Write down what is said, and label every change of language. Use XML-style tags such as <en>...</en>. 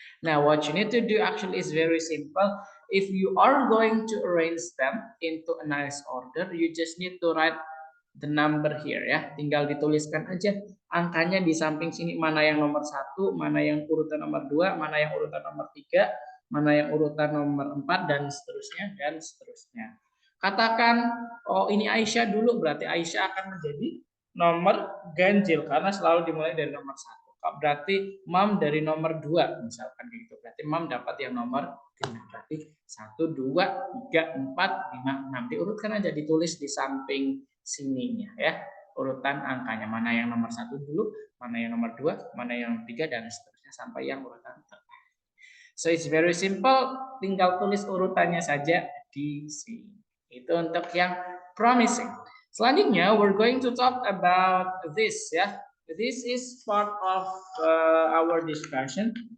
<en>Now, what you need to do actually is very simple. If you are going to arrange them into a nice order, you just need to write the number here ya.</en> <id>Tinggal dituliskan aja angkanya di samping sini, mana yang nomor 1, mana yang urutan nomor 2, mana yang urutan nomor 3, mana yang urutan nomor 4, dan seterusnya, dan seterusnya. Katakan, oh ini Aisyah dulu, berarti Aisyah akan menjadi nomor ganjil karena selalu dimulai dari nomor 1. Berarti Mam dari nomor 2 misalkan gitu. Berarti Mam dapat yang nomor 5. Berarti 1, 2, 3, 4, 5, 6. Diurutkan aja, ditulis di samping sininya ya. Urutan angkanya. Mana yang nomor 1 dulu, mana yang nomor 2, mana yang 3, dan seterusnya sampai yang urutan terakhir.</id> <en>So it's very simple.</en> <id>Tinggal tulis urutannya saja di sini. Itu untuk yang promising.</id> <en>Selanjutnya, we're going to talk about this ya. This is part of our discussion.</en>